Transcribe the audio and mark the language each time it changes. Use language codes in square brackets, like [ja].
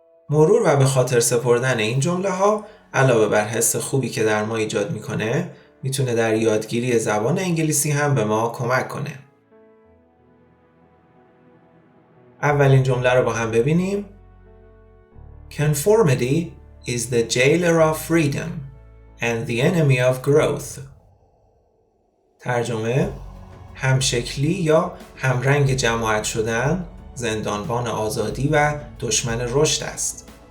[fa] مرور و به خاطر سپردن این جمله ها علاوه بر حس خوبی که در ما ایجاد می‌کنه، میتونه در یادگیری زبان انگلیسی هم به ما کمک کنه. اولین جمله رو با هم ببینیم. [en] Conformity is the jailer of freedom and the enemy of growth. [fa] ترجمه: همشکلی یا همرنگ جماعت شدن زندانبان آزادی و دشمن رشد است.